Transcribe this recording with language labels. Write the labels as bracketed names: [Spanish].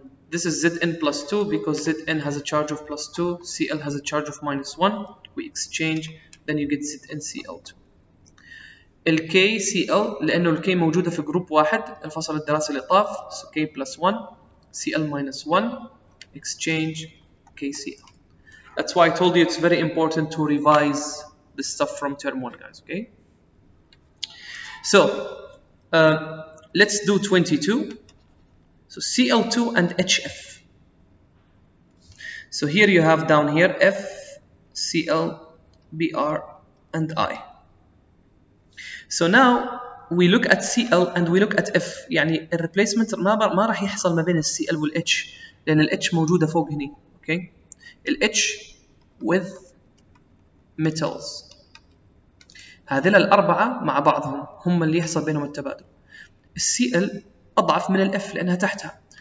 [English] This is Zn plus 2 because Zn has a charge of plus 2, Cl has a charge of minus 1. We exchange, then you get ZnCl2. [Arabic] الKCl لأنه الK موجودة في جروب واحد الفصل الدراسي اللي طاف [English] so K plus 1 Cl minus 1 exchange KCl. That's why I told you it's very important to revise the stuff from term 1, guys, okay? So let's do 22. So Cl2 and HF. So here you have down here F, Cl, Br and I. So now we look at Cl and we look at F. [Arabic] يعني الريبليسمنت ما راح يحصل ما بين ال Cl وال H لأن ال H موجودة فوق هني. [English] Okay? ال H with metals. [Arabic] هذيل الأربعة مع بعضهم هم اللي يحصل بينهم التبادل. ال Cl أضعف من ال F لأنها تحتها.